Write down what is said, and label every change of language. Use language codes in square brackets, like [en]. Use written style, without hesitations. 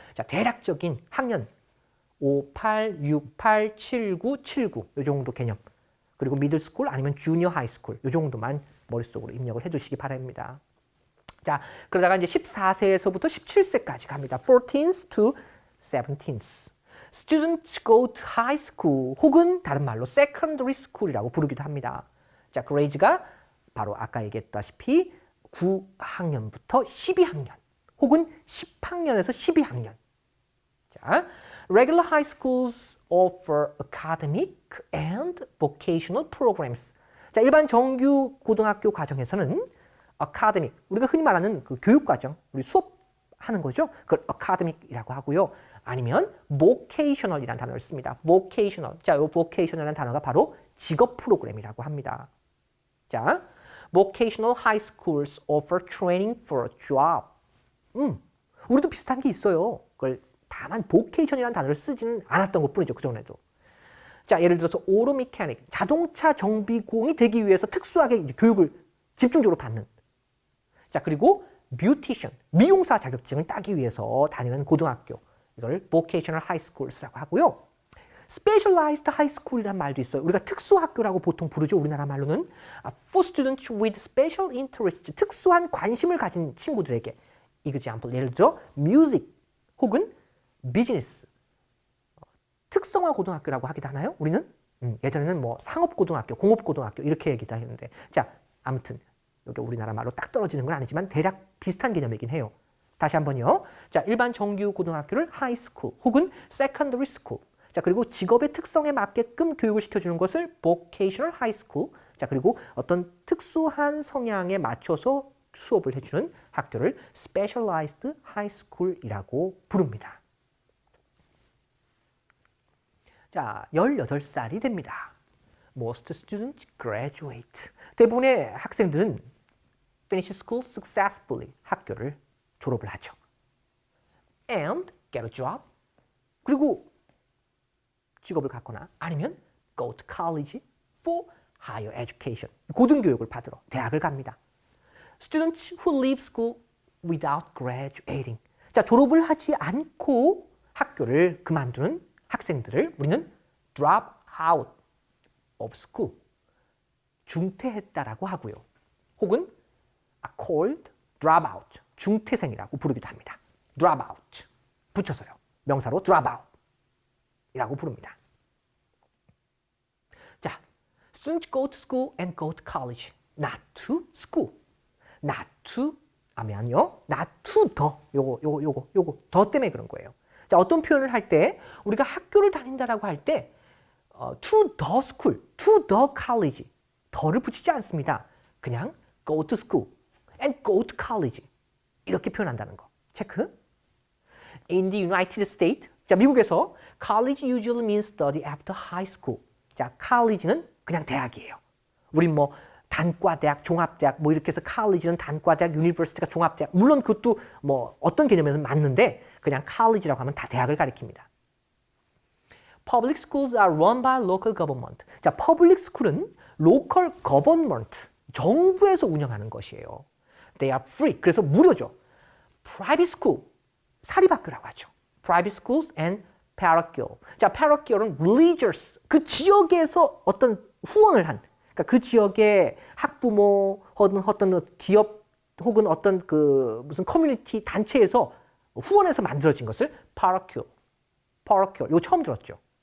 [ko] 자, 대략적인 학년 5, 8, 6, 8, 7, 9, 7, 9 이 정도 개념. 그리고 미들스쿨 아니면 주니어 하이스쿨 이 정도만 머릿속으로 입력을 해주시기 바랍니다. 자, 그러다가 이제 14세에서부터 17세까지 갑니다. [en] 14th to 17th. Students go to high school [ko] 혹은 다른 말로 [en] secondary school이라고 부르기도 합니다. [ko] 자, grade가 바로 아까 얘기했다시피 9학년부터 12학년 혹은 10학년에서 12학년. [en] 자, regular high schools offer academic and vocational programs. [ko] 자, 일반 정규 고등학교 과정에서는 academic, 우리가 흔히 말하는 그 교육 과정, 우리 수업하는 거죠. 그걸 academic이라고 하고요. 아니면 vocational이라는 단어를 씁니다. vocational. 자, 이 vocational이라는 단어가 바로 직업 프로그램이라고 합니다. [en] 자, vocational high schools offer training for a job. [ko] 우리도 비슷한 게 있어요. 그걸 다만 vocation이라는 단어를 쓰지는 않았던 것뿐이죠. 그전에도. 자, 예를 들어서 auto mechanic, 자동차 정비공이 되기 위해서 특수하게 이제 교육을 집중적으로 받는. 자, 그리고 beautician, 미용사 자격증을 따기 위해서 다니는 고등학교. 이걸 vocational high schools라고 하고요. specialized high school이라는 말도 있어요. 우리가 특수학교라고 보통 부르죠. 우리나라 말로는. [en] for students with special interests, 특수한 관심을 가진 친구들에게. [ko] example, 예를 들어 music 혹은 business, 특성화 고등학교라고 하기도 하나요? 우리는? 예전에는 뭐 상업고등학교, 공업고등학교 이렇게 얘기도 했는데, 자, 아무튼 여기 우리나라 말로 딱 떨어지는 건 아니지만 대략 비슷한 개념이긴 해요. 다시 한번요. 자, 일반 정규 고등학교를 하이스쿨 혹은 세컨더리 스쿨. 자, 그리고 직업의 특성에 맞게끔 교육을 시켜주는 것을 vocational high school. 자, 그리고 어떤 특수한 성향에 맞춰서 수업을 해주는 학교를 specialized high school이라고 부릅니다. 자, 18살이 됩니다. [en] Most students graduate. [ko] 대부분의 학생들은 [en] finish school successfully. [ko] 학교를 졸업을 하죠. [en] And get a job. [ko] 그리고 직업을 갖거나 아니면 [en] go to college for higher education. [ko] 고등교육을 받으러 대학을 갑니다. [en] Students who leave school without graduating. [ko] 자, 졸업을 하지 않고 학교를 그만두는 학생들을 우리는 [en] drop out of school, [ko] 중퇴했다라고 하고요. 혹은 [en] are called drop out, [ko] 중퇴생이라고 부르기도 합니다. drop out, 붙여서요. 명사로 drop out 이라고 부릅니다. [en] 자, students go to school and go to college, not to school. [ko] not to 하면요, not to 더, 요거 더 때문에 그런 거예요. 자, 어떤 표현을 할 때 우리가 학교를 다닌다라고 할 때 [en] to the school, to the college [ko] 더를 붙이지 않습니다. 그냥 [en] go to school and go to college [ko] 이렇게 표현한다는 거. 체크. [en] In the United States, [ko] 자, 미국에서 [en] college usually means study after high school. [ko] 자, college는 그냥 대학이에요. 우린 뭐 단과대학, 종합대학 뭐 이렇게 해서 college는 단과대학, university가 종합대학. 물론 그것도 뭐 어떤 개념에서는 맞는데 그냥 college라고 하면 다 대학을 가리킵니다. [en] Public schools are run by local government. [ko] 자, public school은 local government, 정부에서 운영하는 것이에요. [en] They are free. [ko] 그래서 무료죠. Private school, 사립학교라고 하죠. [en] Private schools and parochial. [ko] 자, parochial은 religious, 그 지역에서 어떤 후원을 한, 그러니까 그 지역의 학부모 혹은 어떤 기업 혹은 어떤 그 무슨 커뮤니티 단체에서 후원해서 만들어진 것을 parochial. 이거 처음 들었죠.